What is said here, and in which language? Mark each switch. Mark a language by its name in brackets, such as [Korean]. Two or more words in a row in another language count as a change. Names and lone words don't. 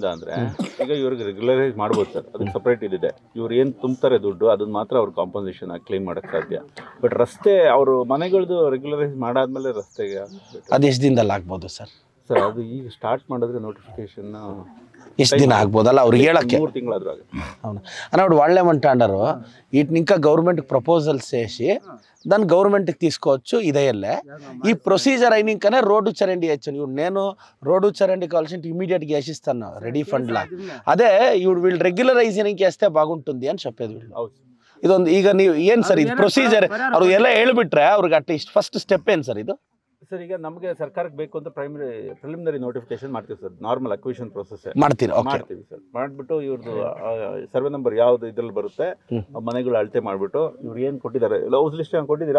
[Kannada] ಅಂದ್ರೆ ಈಗ ಇವ್ರಿಗೆ ರೆಗ್ಯುಲರೈಸ್ ಮಾಡ್ಬೋದು ಸರ್, ಅದಕ್ಕೆ ಸಪರೇಟ್ ಇದೆ. ಇವ್ರು ಏನ್ ತುಂಬ್ತಾರೆ ದುಡ್ಡು, ಅದನ್ನ ಮಾತ್ರ ಅವ್ರು [English] compensation claim [Kannada] ಮಾಡಕ್ ಸಾಧ್ಯ. ಬಟ್ ರಸ್ತೆ ಅವರು ಮನೆಗಳದ್ದು ರೆಗ್ಯುಲರೈಸ್ ಮಾಡಾದ್ಮೇಲೆ ರಸ್ತೆಗೆ ಅದು ಎಷ್ಟು ದಿನದಲ್ಲಿ ಆಗ್ಬೋದು ಸರ್? ಸರ್ ಅದು ಈಗ ಸ್ಟಾರ್ಟ್ ಮಾಡಿದ್ರೆ ನೋಟಿಫಿಕೇಶನ್ ಎಷ್ಟು ದಿನ ಆಗ್ಬೋದಲ್ಲ ಅವ್ರಿಗೆ ಹೇಳಕ್ಕೆ? 3 ತಿಂಗಳಾದ್ರೂ ಆಗುತ್ತೆ. [Telugu] అవును అన్నప్పుడు వాళ్ళేమంటారు, వీటిని ఇంకా [English] government proposals [Telugu] చేసి దాన్ని గవర్నమెంట్కి తీసుకోవచ్చు. ఇదేయల్లే ఈ ప్రొసీజర్ అయినాకనే రోడ్డు చరండి వేయచ్చు. ఇప్పుడు నేను రోడ్డు చరండి కావాల్సిన ఇమీడియట్గా వేసిస్తాను రెడీ ఫండ్లా. అదే ఇప్పుడు వీళ్ళు రెగ్యులరైజింగ్ వేస్తే బాగుంటుంది అని చెప్పేది వీళ్ళు. [Kannada] ಇದೊಂದು ಈಗ ನೀವು ಏನು ಸರ್ ಇದು ಪ್ರೊಸೀಜರ್ ಅವ್ರು ಎಲ್ಲ ಹೇಳ್ಬಿಟ್ರೆ ಅವ್ರಿಗೆ [English] at least first step [Kannada] ಏನು ಸರ್ ಇದು? ಸರ್ ಈಗ ನಮಗೆ ಸರ್ಕಾರಕ್ಕೆ ಬೇಕು ಅಂತ [English] preliminary notification [Kannada] ಮಾಡ್ತೀವಿ ಸರ್. [English] normal acquisition process [Kannada] ಮಾಡ್ತೀವಿ ಸರ್. ಮಾಡ್ಬಿಟ್ಟು ಇವ್ರದ್ದು [English] survey number [Kannada] ಯಾವ್ದು ಇದ್ರಲ್ಲಿ ಬರುತ್ತೆ ಮನೆಗಳು ಅಳತೆ ಮಾಡ್ಬಿಟ್ಟು ಇವ್ರು ಏನ್ ಕೊಟ್ಟಿದ್ದಾರೆ, [English] house list [Kannada] ಕೊಟ್ಟಿದ್ದೀರಾ?